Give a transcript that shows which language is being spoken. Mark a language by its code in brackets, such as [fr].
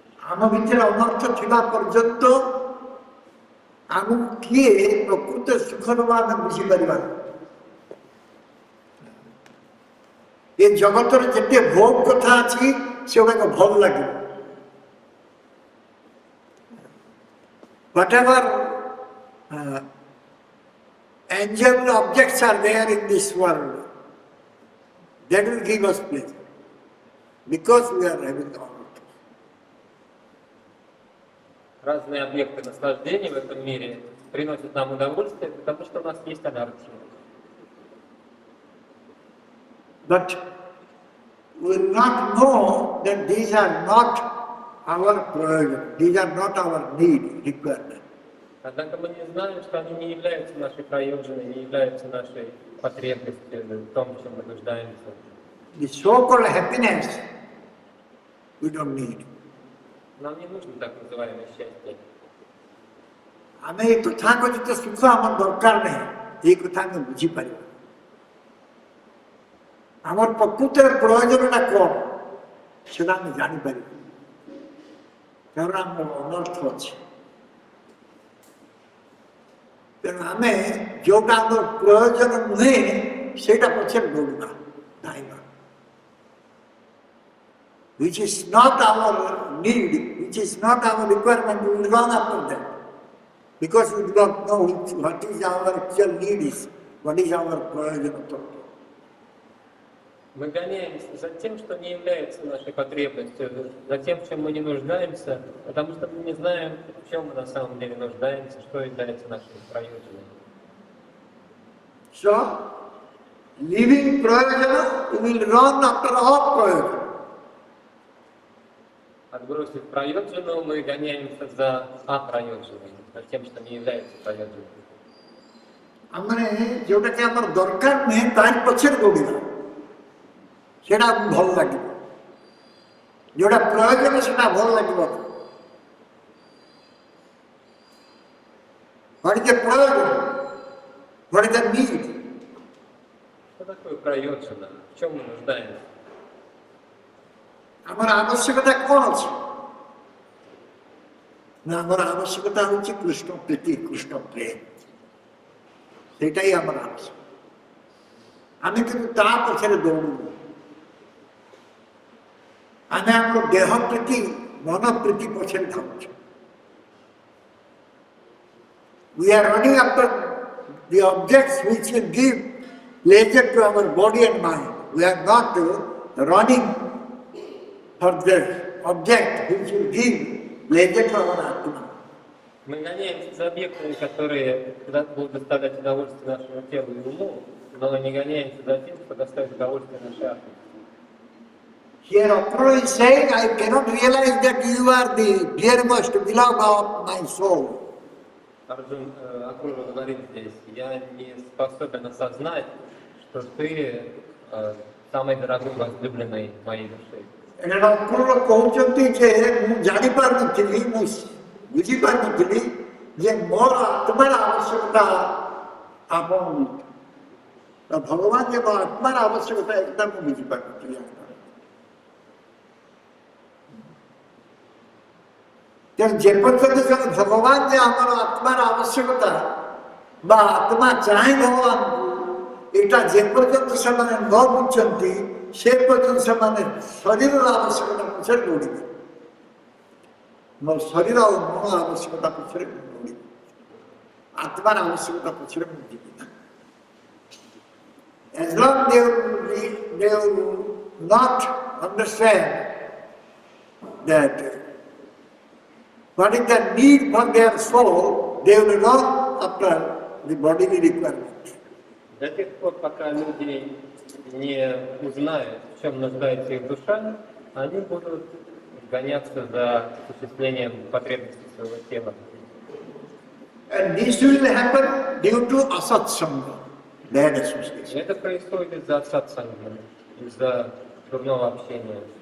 [or] ଆମ ଭିତରେ ଅନର୍ଥ ଥିବା ପର୍ଯ୍ୟନ୍ତ ଆମକୁ କିଏ ପ୍ରକୃତ ସୁଖ ଦେବା ଆମେ ବୁଝିପାରିବା। ଏ ଜଗତର ଯେତେ ଭୋଗ କଥା ଅଛି ସେଗୁଡ଼ାକ ଭଲ ଲାଗିବ। [en] Whatever enjoyable objects are there in this world, that will give us pleasure because we are having all. [ru] Разные объекты наслаждения в этом мире приносят нам удовольствие, потому что у нас есть анархия. [en] But we will not know that these are not our prayojan, these are not our need, requirement. [ru] Однако мы не знаем, что они не являются нашей прайоджиной, не являются нашей потребностью в том, в чем мы нуждаемся. [en] The so-called happiness we don't need. [ru] Нам не нужно так называемое счастье. [or] ଆମେ ଏ ତଥାକଥିତ ସୁଖ ଆମର ଦରକାର ନାହିଁ, ଏଇ କଥା ଆମେ ବୁଝିପାରିବା। ଆମର ପ୍ରକୃତରେ ପ୍ରୟୋଜନଟା କ'ଣ ସେଟା ଆମେ ଜାଣିପାରିବା, କାରଣ ଆମର ଅନର୍ଥ ଅଛି। ତେଣୁ ଆମେ ଯୋଉଟା ଆମର ପ୍ରୟୋଜନ ନୁହେଁ ସେଇଟା ପଛରେ ଦୌଡ଼ିବା, ଧାଇଁବା। [en] Which is not our need, which is not our requirement, we will run after that. Because we do not know what is our actual need is, what is our prayojana. [ru] Мы гоняемся за тем, что не является нашей потребностью, за тем, в чем мы не нуждаемся, потому что мы не знаем, в чем мы на самом деле нуждаемся, что является нашей прайоджаной. [en] So, leaving prayojana, we will run after our prayojana. [ru] Отбросив прайоджану, мы гоняемся за апрайоджаной, за тем, что не является прайоджаной. [or] ଆମେ ଯୋଉଟାକି ଆମର ଦରକାର ନୁହେଁ ତାରି ପଛରେ ଦୌଡ଼ିବା, ସେଇଟା ଆମକୁ ଭଲ ଲାଗିବ। ଯୋଉଟା ପ୍ରୟୋଜନ ସେଟା ଭଲ ଲାଗିବ। [en] What is the ପ୍ରୟୋଜନ? What is the need? [ru] Что такое прайоджана? В чем мы нуждаемся? [or] ଆମର ଆବଶ୍ୟକତା କ'ଣ ଅଛି? ନା ଆମର ଆବଶ୍ୟକତା ହେଉଛି କୃଷ୍ଣ ପ୍ରୀତି, କୃଷ୍ଣ ପ୍ରେମ। ସେଇଟା ହିଁ ଆମର ଆବଶ୍ୟକ। ଆମେ କିନ୍ତୁ ତା ପଛରେ ଦୌଡ଼ୁନୁ। ଆମେ ଆମର ଦେହ ପ୍ରୀତି, ମନ ପ୍ରୀତି ପଛରେ ଧାଉଁଛୁ। [en] We are running after the objects which will give pleasure to our body and mind. We are not running for the object which will give pleasure to our Atma. [ru] Мы гоняемся за объектами, которые будут доставлять удовольствие нашему телу и уму, но не гоняемся за тем, что доставит удовольствие нашей атме. [en] Here Apurva is saying, I cannot realize that you are the dearest beloved of my soul. [ru] Арджун Апурва говорит здесь, я не способен осознать, что ты самый дорогой, возлюбленный моей души. [or] ଏଇଟା ଅପୂର୍ବ କହୁଛନ୍ତି ଯେ ମୁଁ ଜାଣିପାରୁନଥିଲି, ମୁଁ ବୁଝିପାରୁନଥିଲି ଯେ ମୋର ଆତ୍ମାର ଆବଶ୍ୟକତା ଆପଣ ଭଗବାନ ଯେ ମୋ ଆତ୍ମାର ଆବଶ୍ୟକତା ଏକଦା ମୁଁ ବୁଝିପାରୁନଥିଲି। ତେଣୁ ଯେପର୍ଯ୍ୟନ୍ତ ଜଣେ ଭଗବାନ ଯେ ଆମର ଆତ୍ମାର ଆବଶ୍ୟକତା ବା ଆତ୍ମା ଚାହେଁ ଭଗବାନଙ୍କୁ, ଏଇଟା ଯେପର୍ଯ୍ୟନ୍ତ ସେମାନେ ନ ବୁଝନ୍ତି ସେ ପର୍ଯ୍ୟନ୍ତ ସେମାନେ ଶରୀରର ଆବଶ୍ୟକତା ପଛରେ ଦୌଡ଼ିବେ। ମୋ ଶରୀର ଆଉ ମନ ଆବଶ୍ୟକତା ପଛରେ ମୁଁ ଦୌଡ଼ିବି, ଆତ୍ମାର ଆବଶ୍ୟକତା ପଛରେ ମୁଁ ଯିବି ନା। [en] As long they will not understand that what is the need for their soul, they will run after the bodily requirement. [ru] До тех пор, пока люди не узнают, в чем нуждается их душа, они будут гоняться за осуществлением потребностей своего тела. [en] And this will happen due to asatsanga, bad association. [ru] Это происходит из-за сатсанга, из-за дурного общения.